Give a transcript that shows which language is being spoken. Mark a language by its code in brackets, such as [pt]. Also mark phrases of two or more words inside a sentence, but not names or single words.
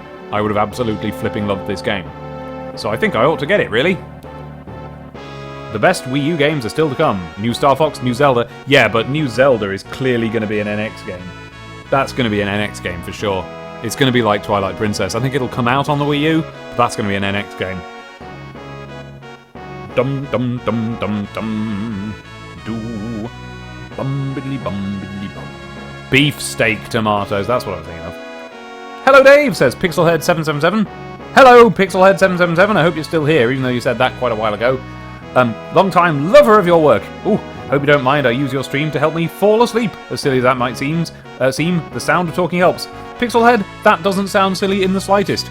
[en] I would have absolutely flipping loved this game. So I think I ought to get it, really. The best Wii U games are still to come. New Star Fox, new Zelda. Yeah, but new Zelda is clearly going to be an NX game. That's going to be an NX game for sure. It's going to be like Twilight Princess. I think it'll come out on the Wii U, but that's going to be an NX game. Dum dum dum dum dum. Do. Bum biddly bum biddly bum. Beefsteak tomatoes, that's what I was thinking of. Hello Dave, says Pixelhead777. Hello Pixelhead777, I hope you're still here, even though you said that quite a while ago. Long time lover of your work. Ooh, hope you don't mind I use your stream to help me fall asleep. As silly as that might seem, the sound of talking helps. Pixelhead, that doesn't sound silly in the slightest.